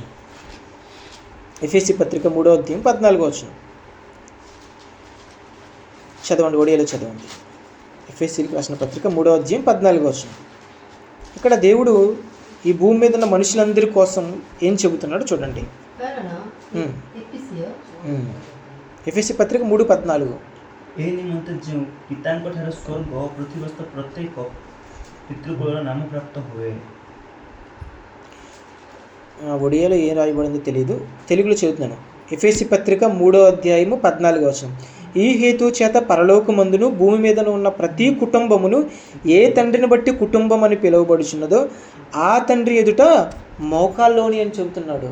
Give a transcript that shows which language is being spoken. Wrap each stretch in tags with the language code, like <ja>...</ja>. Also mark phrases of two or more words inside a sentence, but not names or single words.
<te>ఎఫెసీ పత్రిక 3వ అధ్యాయం 14వ వచనం చదవండి, ఒడియాలో చదవండి. ఎఫెసీకి రాసిన పత్రిక 3వ అధ్యాయం 14వ వచనం. ఇక్కడ దేవుడు ఈ భూమి మీద ఉన్న మనుషులందరి కోసం ఏం చెబుతున్నాడు చూడండి. ఎఫెసీ పత్రిక 3:14.</te> <or>ଏ ନିମନ୍ତେ ଯେଉଁ ପିତାଙ୍କ ଠାରୁ ସ୍ୱର୍ଗ ଓ ପୃଥିବୀସ୍ଥ ପ୍ରତ୍ୟେକ ପିତୃକୁଳର ନାମ ପ୍ରାପ୍ତ ହୁଏ।</or> <te>ఒడియాలో ఏం రాయబడిందో తెలియదు, తెలుగులో చెబుతున్నాను. ఎఫెసీ పత్రిక 3వ అధ్యాయము 14వ వచనం. ఈ హేతు చేత పరలోకమందును భూమి మీదను ఉన్న ప్రతి కుటుంబమును ఏ తండ్రిని బట్టి కుటుంబం అని పిలువబడుచున్నదో ఆ తండ్రి ఎదుట మోకాల్లోని అని చెబుతున్నాడు.</te>